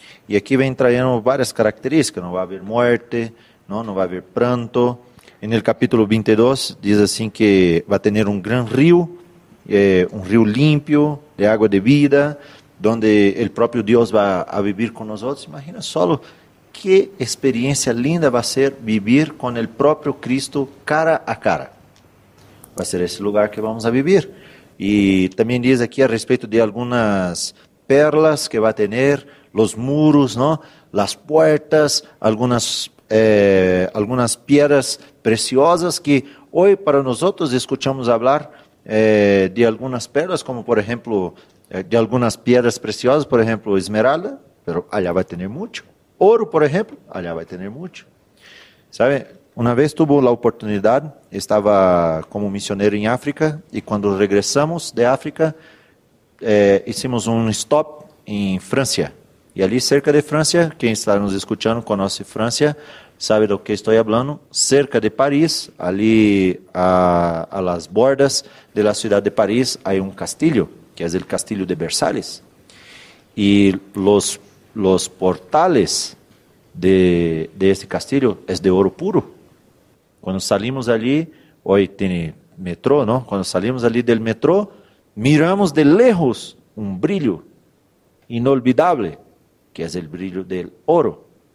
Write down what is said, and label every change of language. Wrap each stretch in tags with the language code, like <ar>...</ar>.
<es>Y aquí vem trayendo varias características. No va a haber muerte, no va a haber pranto. En el capítulo 22, dice así que va a tener un gran río, un río limpio, de agua de vida, donde el propio Dios va a vivir con nosotros. Imagina solo...</es> <pt>Que experiência linda vai ser viver com o próprio Cristo cara a cara. Vai ser esse lugar que vamos a viver. E também diz aqui a respeito de algumas perlas que vai ter, os muros, não? As portas, algumas pedras preciosas que hoje para nós escutamos falar de algumas perlas, como por exemplo, de algumas pedras preciosas, por exemplo, esmeralda, mas allá vai ter muito. Ouro, por exemplo, allá vai ter muito. Sabe, uma vez tuve a oportunidade, estava como missionário em África, e quando regressamos de África, hicimos um stop em França. E ali, cerca de França, quem está nos escutando conhece França, sabe do que estou falando, cerca de Paris, ali</pt> <es>a las bordas de la ciudad de Paris,</es> <pt>há um castillo, que é o castillo de Versalles.</pt> <es>E los portales de este castillo es de oro puro. Cuando salimos allí, hoy tiene metro, ¿no? Cuando salimos allí del metro, miramos de lejos un brillo inolvidable, que es el brillo del oro.</es>